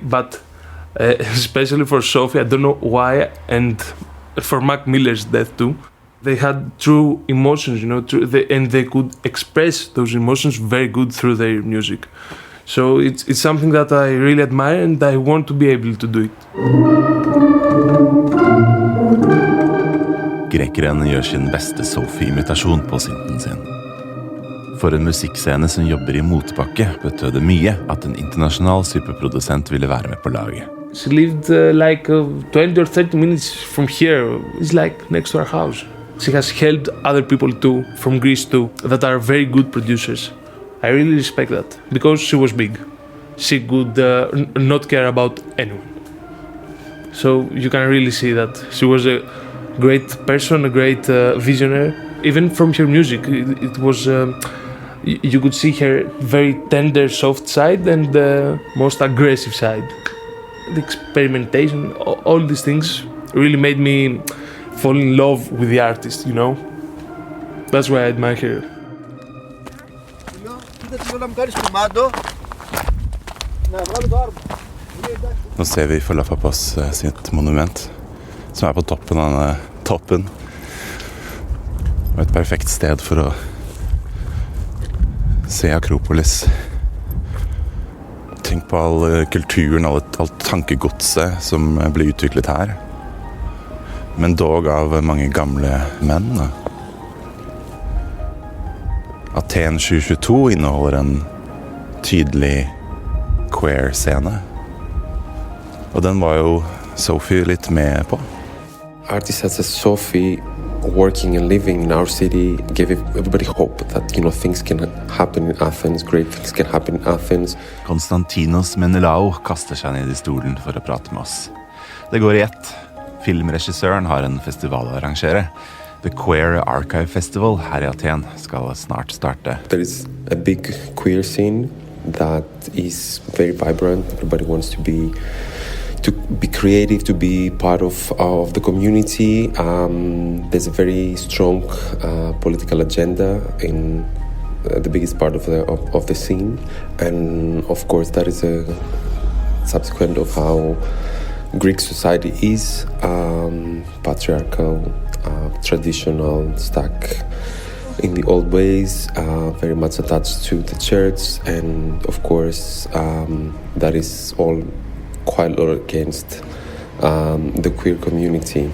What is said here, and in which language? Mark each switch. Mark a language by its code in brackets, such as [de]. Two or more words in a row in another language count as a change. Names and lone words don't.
[en] But especially for Sophie, I don't know why, and for Mac Miller's death too. They had true emotions, and they could express those emotions very good through their music. So it's something that I really admire, and I want to be able to do it. [no] Grekeren gjør sin beste Sophie-imitasjon på synten sin. For en musikkscene som jobber I motbakke, betød det mye at en internasjonal superprodusent ville være med på laget. [en] She lived like 20 or 30 minutes from here. It's like next to our house. She has helped other people too, from Greece too, that are very good producers. I really respect that, because she was big. She could not care about anyone. So you can really see that she was a great person, a great visionary. Even from her music, it was, you could see her very tender, soft side and the most aggressive side. The experimentation, all these things really made me fall in love with the artist, That's why I admire her. [no] Nå ser vi Falafapas sitt monument, som på toppen av denne toppen. Og et perfekt sted for å se Akropolis. Tenk på all kulturen, alt tankegodset som ble utviklet her. Men dog av mange gamle menn. Athen 2022 inneholder en tydelig queer-scene. Og den var jo Sophie litt med på. [en] Artists such as Sophie working and living in our city gave everybody hope that things can happen in Athens, great things can happen in Athens. [no] Konstantinos Menelao kaster seg ned I stolen for å prate med oss. Det går I ett. Filmregissøren har en festival å arrangere. The Queer Archive Festival her I Athen skal snart starte. [en] There is a big queer scene that is very vibrant. Everybody wants to be creative, to be part of the community. There's a very strong political agenda in the biggest part of the scene, and of course that is a subsequent of how Greek society is patriarchal, traditional, stuck in the old ways, very much attached to the church, and of course that is all quite a lot against the queer community.